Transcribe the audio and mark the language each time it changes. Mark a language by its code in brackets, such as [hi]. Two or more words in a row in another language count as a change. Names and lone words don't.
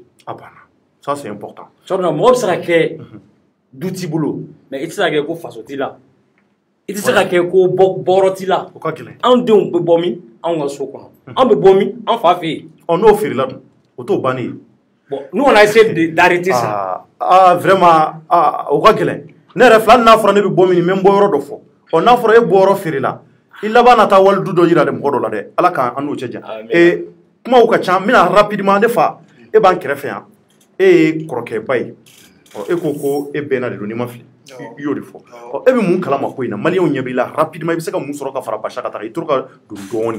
[bm] a banna [fr] ça c'est important [bm] Thierno mɔgɔ bɛ se ka kɛ du t'i bolo mais i tɛ se ka kɛ ko faso t'i la i tɛ se ka kɛ ko bɔrɔ t'i la o ka gɛlɛn anw denw bɛ bɔ min anw ka so kɔnɔ an bɛ bɔ min an fa fɛ yen n'o feerela dun o t'o bannen ye [fr] bon nous on a essayé d'arrêter ça [bm] vraiment o ka gɛlɛn ne yɛrɛ filɛ hali n'a fɔra ne bɛ bɔ min n bɛ n bɔ yɔrɔ dɔ fɔ n'a fɔra e bɔ yɔrɔ feerela i laban na taa wali du dɔ yira dɛ mɔgɔ dɔ la dɛ ala k'an n'o cɛ jan kumaw ka ca n bɛna rapidement ne fa e b'an kɛrɛfɛ yan e ye kɔrɔkɛba ye e ko e bɛnna de don n'i ma fili i y'o de fɔ e bɛ mun kalama ko in na maliyɛnw ɲɛ b'i la rapidement i bɛ se ka mun sɔrɔ ka fara Bachar ka taga i tora ka don dɔɔnin